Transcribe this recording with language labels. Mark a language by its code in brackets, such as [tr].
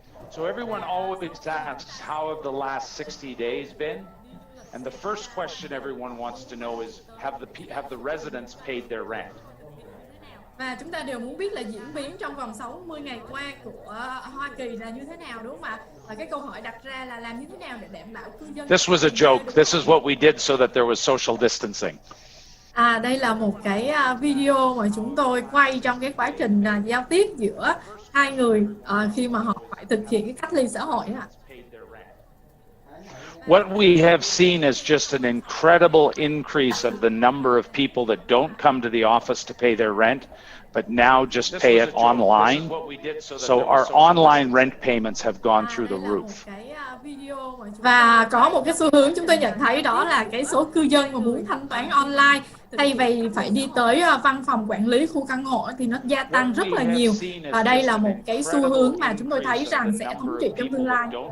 [en] So everyone always asks, how have the last 60 days been? And the first question everyone wants to know is, have the residents paid their rent? [vi] Và chúng ta đều muốn biết là diễn biến trong vòng 60 ngày qua của Hoa Kỳ là như thế nào, đúng không ạ? Và cái câu hỏi đặt ra là làm như thế nào để đảm bảo cư dân... [en] This was a joke. This is what we did so that there was social distancing. [vi] Đây là một cái video mà chúng tôi quay trong cái quá trình giao tiếp giữa hai người khi mà họ phải thực hiện cái cách ly xã hội ạ. [en] What we have seen is just an incredible increase of the number of people that don't come to the office to pay their rent, but now just pay it online. So our online rent payments have gone through the roof. [vi] Và có một cái xu hướng chúng tôi nhận thấy, đó là cái số cư dân mà muốn thanh toán online thay vì phải đi tới văn phòng quản lý khu căn hộ thì nó gia tăng rất là nhiều. Và đây là một cái xu hướng mà chúng tôi thấy rằng sẽ thống trị trong tương lai.